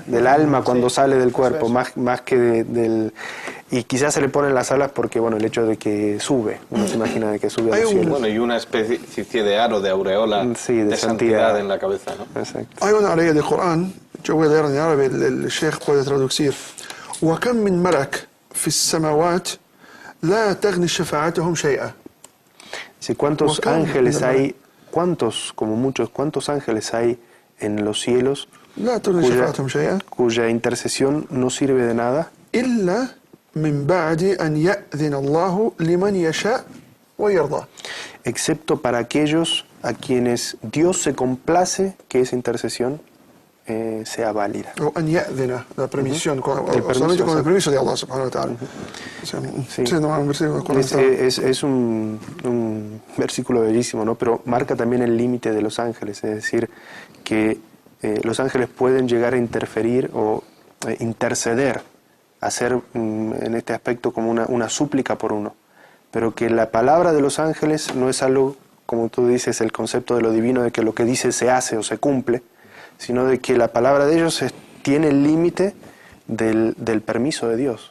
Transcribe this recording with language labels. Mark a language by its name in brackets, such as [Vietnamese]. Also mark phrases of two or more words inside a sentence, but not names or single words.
[Spanish] Del alma cuando sale del cuerpo, más que del... Y quizás se le ponen las alas porque, bueno, el hecho de que sube, uno se imagina de que sube a los cielos. Bueno, y una especie de aro, de aureola, de santidad en la cabeza, ¿no? Exacto. Hay una área del Corán, yo voy a leer en árabe, el sheikh puede traducir. [Arabic] وَكَمْ مِنْ مَلَكٍ فِي السَّمَاوَاتِ لَا تَغْنِ شَفَاعَتُهُمْ شَيْئًا. [Spanish] Si cuántos ángeles hay, cuántos ángeles hay en los cielos cuya intercesión no sirve de nada, [Arabic] إلا من بعد أن يأذن الله لمن يشاء ويرضى. [Spanish] Excepto para aquellos a quienes Dios se complace que esa intercesión sea válida. [Arabic] وأن يأذن [Spanish] la permisión, permiso, solamente con el exacto. permiso de Allah [Arabic] سبحانه وتعالى. [Spanish] O sea, Sí. sí, no, un versículo del Corán está- Es un versículo bellísimo, ¿no? Pero marca también el límite de los ángeles, es decir, que los ángeles pueden llegar a interferir o interceder, hacer en este aspecto como una súplica por uno, pero que la palabra de los ángeles no es algo, como tú dices, el concepto de lo divino, de que lo que dice se hace o se cumple, sino de que la palabra de ellos tiene el límite del permiso de Dios.